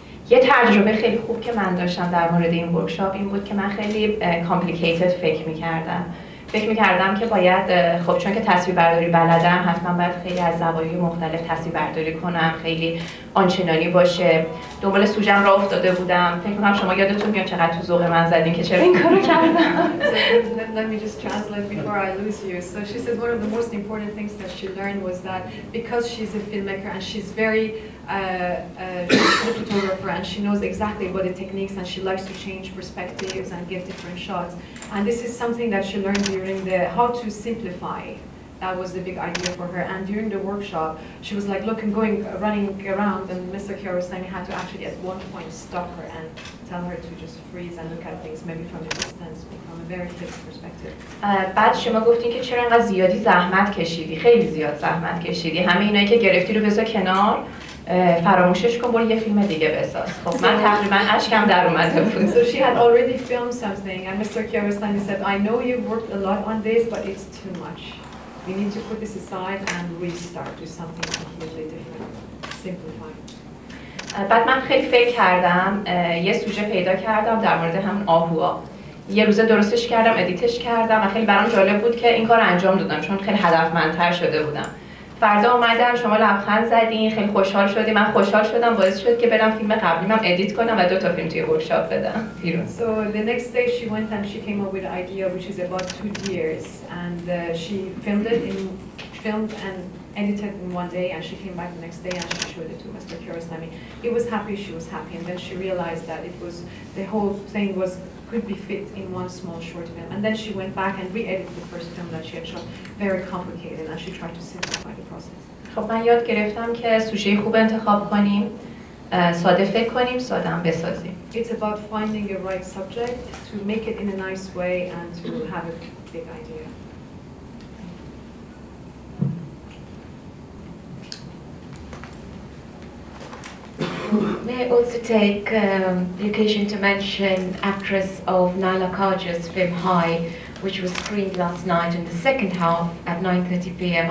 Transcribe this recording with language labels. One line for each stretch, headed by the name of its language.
Persian: یه تجربه خیلی خوب که من داشتم در مورد این ورکشاپ این بود که من خیلی کامپلیکیتد فکر می‌کردم فکر می‌کردم که باید خب چون که تصویربرداری بلدم حتما باید خیلی از زوایای مختلف تصویربرداری کنم، خیلی آنچنانی باشه. دنبال سوژم راه افتاده بودم. فکر می‌کنم شما یادتون میاد چقدر تو ذوق من زدین که چرا این کارو کردم.
English: Let me just translate before I lose you. So she says one of the most important things that she learned was that because she's a filmmaker and she's very she's a photographer and she knows exactly what the techniques and she likes to change perspectives and give different shots. And this is something that she learned during the how to simplify. That was the big idea for her. And during the workshop, she was like running around, and Mr. Kiarostami had to actually at one point stop her and tell her to just freeze and look at things maybe from a distance, from a very fixed perspective.
Persian: بعد شما گفتین که چرا انقدر زیادی زحمت کشیدی، خیلی زیاد زحمت کشیدی. همه اینایی که گرفتی رو بذار کنار، فراموشش کن، برو یه فیلم دیگه بساز. خب من تقریبا اشکم در اومده بود.
English: So she had already filmed something, and Mr. Kiarostami said, I know you've worked a lot on this, but it's too much. We need to put this aside and restart, do something completely different, simplify.
Persian: بعد من خیلی فکر کردم، یه سوژه پیدا کردم در مورد همون آهوها. یه روزه درستش کردم، ادیتش کردم و خیلی برام جالب بود که این کار انجام دادم چون خیلی هدفمندتر شده بودم. فردا اومدم، شما لبخند زدین، خیلی خوشحال شدی، من خوشحال شدم، باعث شد که برم فیلم قبلیمم ادیت کنم و 2 تا فیلم توی ورکشاپ بدم بیرون.
English: So the next day she went and she came up with an idea which is about 2 deers, and she filmed and edited in one day, and she came back the next day and she showed it to Mr. Kiarostami. He was happy, she was happy, and then she realized that it was the whole thing could be fit in one small short film. And then she went back and re-edited the first film that she had shot, very complicated, and she tried to simplify the process.
Persian: خب من یاد گرفتم که سوژه خوب انتخاب کنیم، ساده فکر کنیم، ساده هم بسازیم.
English: It's about finding a right subject, to make it in a nice way and to have a big idea. May I also take the occasion to mention actress of Naila Kaja's film High, which was screened last night in the second half at 9:30 p.m.